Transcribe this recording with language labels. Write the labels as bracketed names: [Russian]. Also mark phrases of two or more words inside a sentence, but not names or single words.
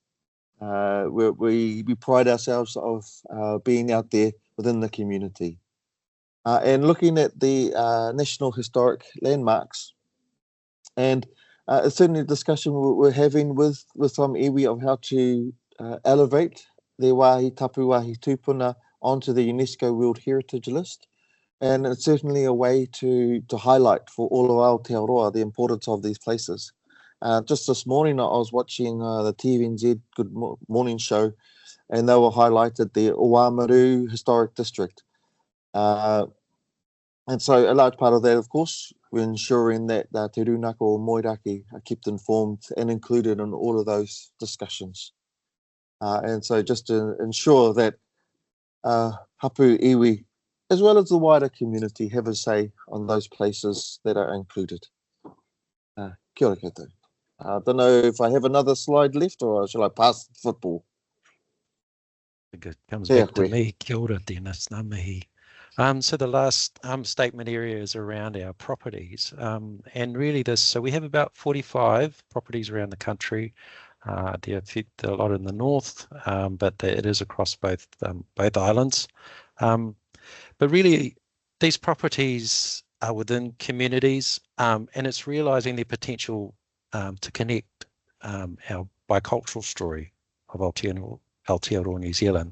[English] We pride ourselves of being out there within the community. And looking at the National Historic Landmarks, and it's certainly a discussion we're having with some iwi of how to elevate their [Māori] wāhi tapu, wāhi tūpuna [English] onto the UNESCO World Heritage List. And it's certainly a way to highlight for all of Aotearoa the importance of these places. Just this morning, I was watching the TVNZ Good Morning Show, and they were highlighted the Oamaru Historic District. And so a large part of that, of course, we're ensuring that Te Runaka or Moiraki are kept informed and included in all of those discussions. And so just to ensure that [Māori] hapu iwi, [English] as well as the wider community, have a say on those places that are included. [Māori] Kia ora koutou. [English] I don't know if I have another slide left, or shall I pass the football? It comes back to me. [Māori] Kia ora, [English] Dennis, [Māori] ngā mihi. [English] So the last statement area is around our properties, and really so we have about 45 properties around the country. There are a lot in the north, but it is across both islands. But really, these properties are within communities, and it's realising their potential to connect our bicultural story of Aotearoa, New Zealand.